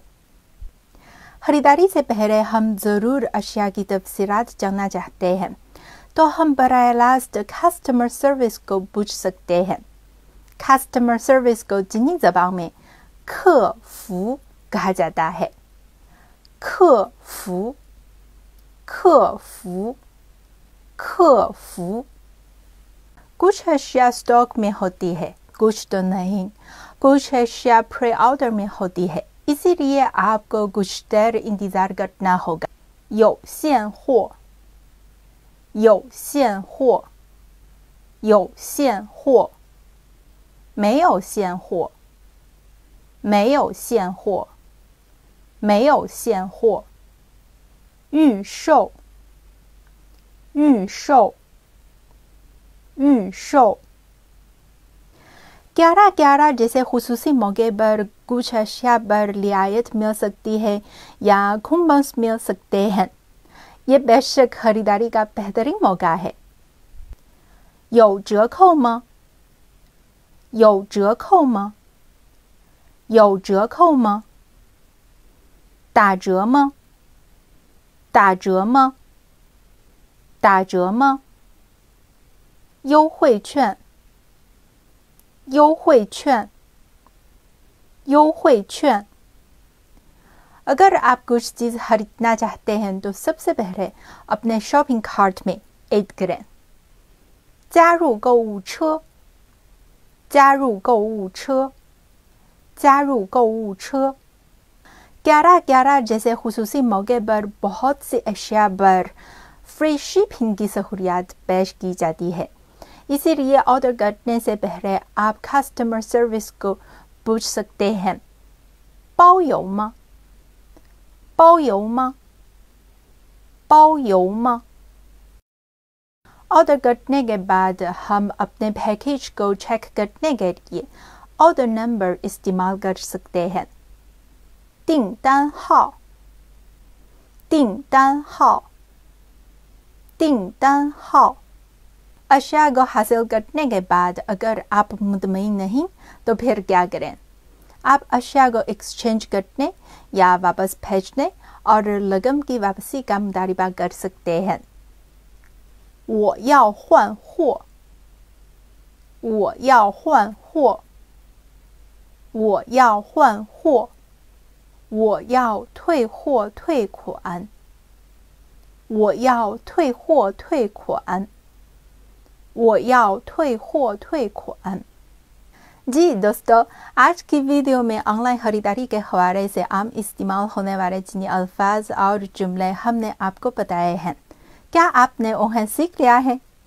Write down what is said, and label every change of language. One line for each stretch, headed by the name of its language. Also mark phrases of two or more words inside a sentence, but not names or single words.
Urdu: خریداری سے پہلے ہم ضرور اشیا کی تفصیلات جاننا چاہتے ہیں، تو ہم براہ راست
English: customer service
Urdu: کو پوچھ سکتے ہیں.
English: customer service
Urdu: کو چینی زبان میں 客服 کہا جاتا ہے.
Chinese: 客服 客服 客服
Urdu: کچھ اشیا اسٹاک میں ہوتی ہے، کچھ تو نہیں. کچھ اشیا
English: pre order
Urdu: میں ہوتی ہے، اسی لیے آپ کو کچھ دیر انتظار کرنا ہوگا.
Chinese: 有现货 有现货 有现货 没有现货 没有现货 没有现货 预售 预售 预售
Urdu: 11-11 جیسے خصوصی موقعے پر کچھ اشیا پر رعایت مل سکتی ہے یا کھمبس مل سکتے ہیں. یہ بیشک خریداری کا بہترین موقع ہے.
Chinese: 有折扣吗？有折扣吗？有折扣吗？打折吗？打折吗？打折吗？优惠券，优惠券，优惠券。
Urdu: اگر آپ کچھ چیز خریدنا چاہتے ہیں تو سب سے پہلے اپنے
English: shopping cart
Urdu: میں ایڈ کریں.
Chinese: 加入购物车，加入购物车，加入购物车。
Urdu: 11-11 جیسے خصوصی موقعے پر بہت سے اشیا پر
English: free shipping
Urdu: کی سہولت پیش کی جاتی ہے، اسی لیے آرڈر کرنے سے پہلے آپ
English: customer service
Urdu: کو پوچھ سکتے ہیں.
Chinese: 包邮吗？包邮吗？包邮吗？
Urdu: آرڈر کرنے کے بعد ہم اپنے پیکج کو چیک کرنے کے لیے
English: order number
Urdu: استعمال کر سکتے ہیں.
Chinese: 订单号，订单号，订单号。
Urdu: اشیا کو حاصل کرنے کے بعد اگر آپ مطمئن نہیں تو پھر کیا کریں? آپ اشیا کو ایکسچینج کرنے یا واپس بھیجنے اور رقم کی واپسی کا مطالبہ کر سکتے ہیں.
Chinese: 我要换货，我要换货，我要换货，我要退货退款，我要退货退款，我要退货退款。
Urdu: جی دوستو، آج کی ویڈیو میں آن لائن خریداری کے حوالے سے عام استعمال ہونے والے چینی الفاظ اور جملے ہم نے آپ کو بتائے ہیں. کیا آپ نے انہیں سیکھ لیا ہے?